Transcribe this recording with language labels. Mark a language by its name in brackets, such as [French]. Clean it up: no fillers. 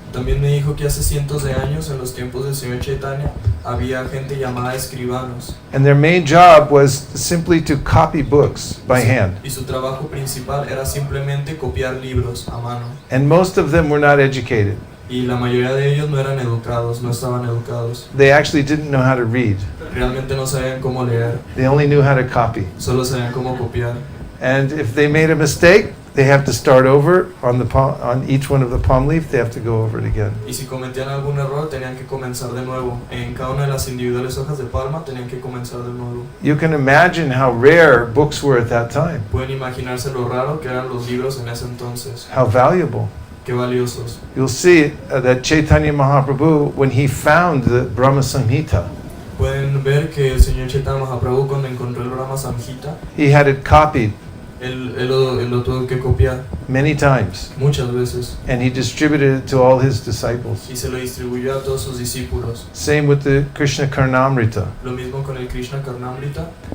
[Spanish] También me dijo que hace cientos de años, en los tiempos del Señor Chaitanya, había gente llamada escribanos. [English] And their main job was simply to copy books by hand. [Spanish] Y su trabajo principal era simplemente copiar libros a mano. [English] And most of them were not educated. [Spanish] Y la mayoría de ellos no eran educados, no estaban educados. [English] They actually didn't know how to read. [Spanish] Realmente no sabían cómo leer, [English] They only knew how to copy. [Spanish] solo sabían cómo copiar. [English] And if they made a mistake, they have to start over on each one of the palm leaf. They have to go over it again. [Spanish] Y si cometían algún error, tenían que comenzar de nuevo. En cada una de las individuales hojas de palma, tenían que comenzar de nuevo. [English] You can imagine how rare books were at that time. [Spanish] Pueden imaginarse lo raro que eran los libros en ese entonces. [English] How valuable. [Spanish] Qué valiosos. [English] You'll see that Chaitanya Mahaprabhu, when he found the Brahma Samhita, [Spanish] Pueden ver que el Señor Chaitanya Mahaprabhu, cuando encontró el Brahma Samhita, [English] he had it copied [Spanish] él lo tuvo que copiar [English] many times, [Spanish] muchas veces. [English] and he distributed it to all his disciples. [Spanish] Y se lo distribuyó a todos sus discípulos. [English] Same with the Krishna Karnamrita. [Spanish] Lo mismo con el Krishna Karnamrita.